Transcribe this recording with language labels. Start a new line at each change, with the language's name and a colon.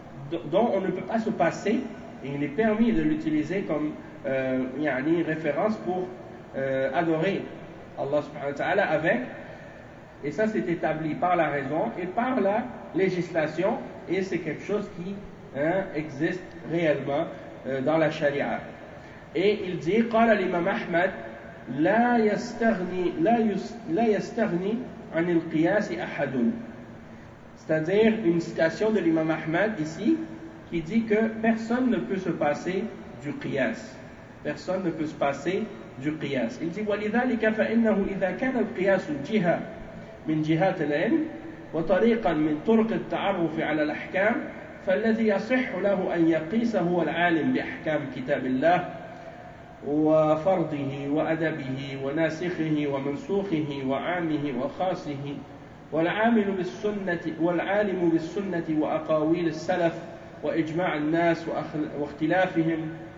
French: dont on ne peut pas se passer et il est permis de l'utiliser comme yani, référence pour adorer Allah subhanahu wa ta'ala avec. Et ça, c'est établi par la raison et par la législation et c'est quelque chose qui hein, existe réellement dans la charia. Et il dit,
Arabic: قال الإمام أحمد لا يستغني عن القياس أحد.
French: C'est-à-dire une citation de l'imam Ahmad ici qui dit que personne ne peut se passer du qiyas. Personne ne peut se passer du qiyas. Il dit
Arabic: ولذلك فإنه إذا كان القياس جهة من جهات العلم وطريقا من طرق التعرف على الأحكام فالذي يصح له أن يقيس هو العالم بأحكام كتاب الله وفرضه وأدبه وناسخه ومنسوخه وعامه وخاصه والعامل بالسنة والعالم بالسنة وأقاويل السلف وإجماع الناس واختلافهم